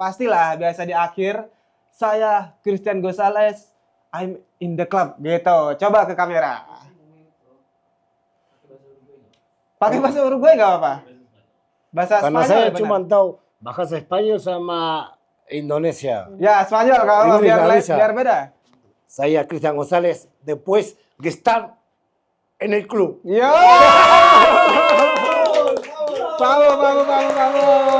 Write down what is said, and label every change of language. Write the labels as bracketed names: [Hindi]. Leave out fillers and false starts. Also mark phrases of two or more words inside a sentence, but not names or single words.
[Indonesian] Pastilah biasa di akhir saya Christian Gonzalez, [English] I'm in the club [Indonesian] gitu. Coba ke kamera. Pakai bahasa Uruguay nggak apa-apa? Bahasa Karena Spanyol saya benar? cuma tahu bahasa Spanyol sama Indonesia. Ya, Spanyol kalau Inggris biar nggak bisa. biar beda. [Spanish] Saya Christian González, después de estar en el club. Yo! Vamos.